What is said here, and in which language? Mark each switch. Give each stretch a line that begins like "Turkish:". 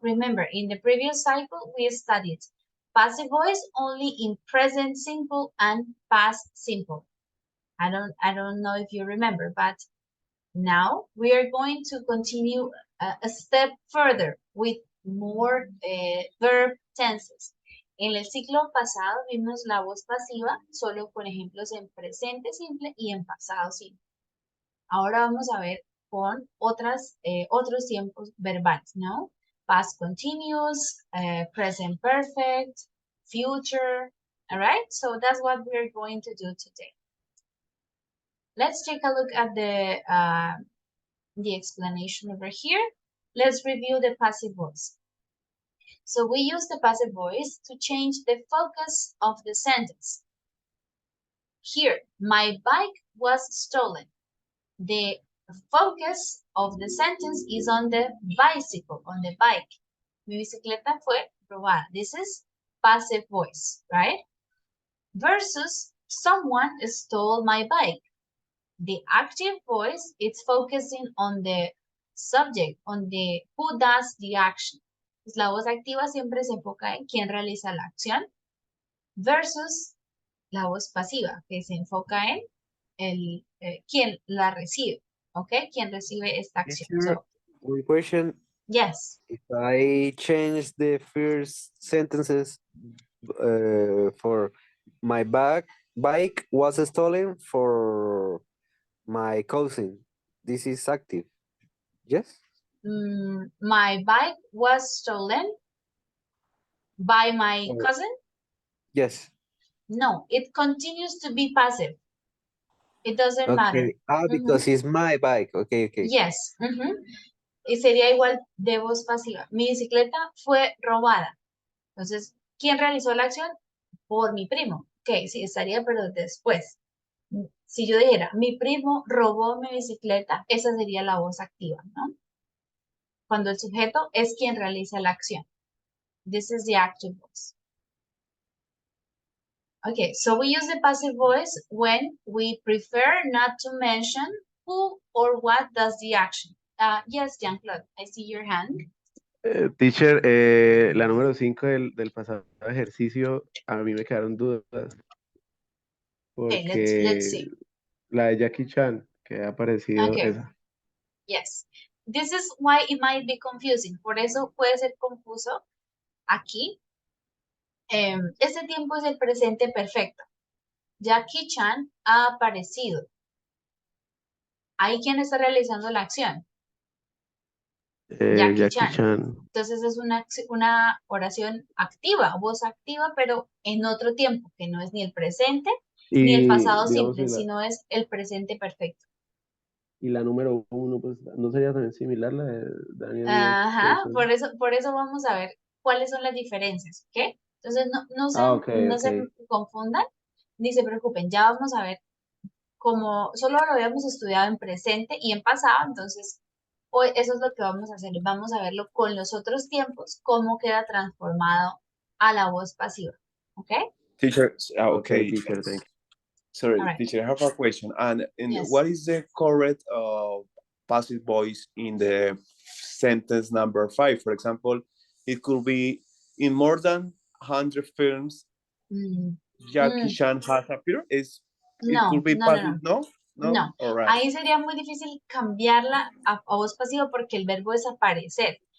English: Remember, in the previous cycle, we studied passive voice only in present simple and past simple. I don't know if you remember, but now we are going to continue a step further with more verb tenses.
Spanish: En el ciclo pasado vimos la voz pasiva solo con ejemplos en presente simple y en pasado simple. Ahora vamos a ver con otros tiempos verbales, ¿no?
English: Past continuous, present perfect, future. All right, so that's what we're going to do today. Let's take a look at the explanation over here. Let's review the passive voice. So we use the passive voice to change the focus of the sentence. Here, my bike was stolen. The focus of the sentence is on the bicycle, on the bike.
Spanish: Mi bicicleta fue robada.
English: This is passive voice, right? Versus someone stole my bike. The active voice, it's focusing on the subject, on the who does the action.
Spanish: Pues la voz activa siempre se enfoca en quién realiza la acción versus la voz pasiva, que se enfoca en quién la recibe, ¿ok? Quién recibe esta acción.
English: Teacher, So, one question. yes. If I change the first sentences for my bike was stolen for my cousin, this is active. Yes? My bike was stolen by my cousin? Yes. No, it continues to be passive. It doesn't matter. Because it's my bike. Okay. Yes.
Spanish: Y sería igual de voz pasiva. Mi bicicleta fue robada. Entonces, ¿quién realizó la acción? Por mi primo. Ok, sí, estaría, pero después. Si yo dijera, mi primo robó mi bicicleta, esa sería la voz activa, ¿no? Cuando el sujeto es quien realiza la acción.
English: This is the active voice. Okay, so we use the passive voice when we prefer not to mention who or what does the action. Yes, Jean-Claude, I see your hand.
Spanish: Teacher, la número 5 del pasado ejercicio, a mí me quedaron dudas.
English: Okay,
Spanish: Porque
English: let's see.
Spanish: la de Jackie Chan, que ha aparecido
English: Okay.
Spanish: esa.
English: Yes. This is why it might be confusing.
Spanish: Por eso puede ser confuso aquí. Este tiempo es el presente perfecto. Jackie Chan ha aparecido. ¿Ahí quién está realizando la acción? Jackie Chan. Entonces es una oración activa, voz activa, pero en otro tiempo, que no es ni el presente ni el pasado digamos, simple, sino es el presente perfecto. Y la número 1, pues, ¿no sería también similar la de Daniel? Ajá, por eso vamos a ver cuáles son las diferencias, ¿ok? Entonces no se confundan ni se preocupen, ya vamos a ver como solo lo habíamos estudiado en presente y en pasado, entonces hoy eso es lo que vamos a hacer, vamos a verlo con los otros tiempos, cómo queda transformado a la voz pasiva, ¿ok?
English: Teacher, Okay, teacher, thank you. Sorry, All right. teacher, I have a question. And Yes. what is the correct passive voice in the sentence number 5? For example, it could be in more than 100 films, Jackie Chan has appeared. It could be passive, no? No. All right.
Spanish: Ahí sería muy difícil cambiarla a voz pasiva porque el verbo es aparecer.